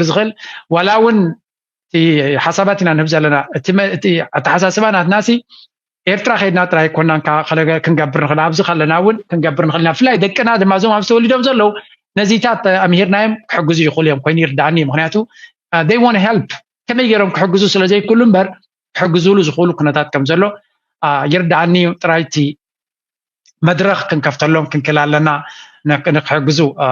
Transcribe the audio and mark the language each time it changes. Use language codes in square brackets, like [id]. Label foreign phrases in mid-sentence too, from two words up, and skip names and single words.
[ti] ዝኽእል ወላ እውን እቲ ሓሳባት ኢና ንህብ ዘለና እቲ ኣተሓሳስባ ናትናሲ ኤርትራ ከይድና ጥራይ ኮናን ክንገብር ንኽእል ኣብዚ ከለና እውን ክንገብር ንኽእል ኢና ብፍላይ ደቅና ድማ እዞም ኣብ ተወሊዶም ዘለው ነዚታት ኣምሂርናዮም ክሕግዙ ይኽእሉ እዮም ኮይኑ ይርዳእኒ ምክንያቱ [en] they want to help [ti] ከመይ ገይሮም ክሕግዙ ስለዘይክእሉ እምበር ክሕግዙሉ ዝኽእሉ ኩነታት ከም ዘሎ ይርዳእኒ ጥራይ እቲ መድረኽ ክንከፍተሎም ክንክእል ኣለና ንክሕግዙ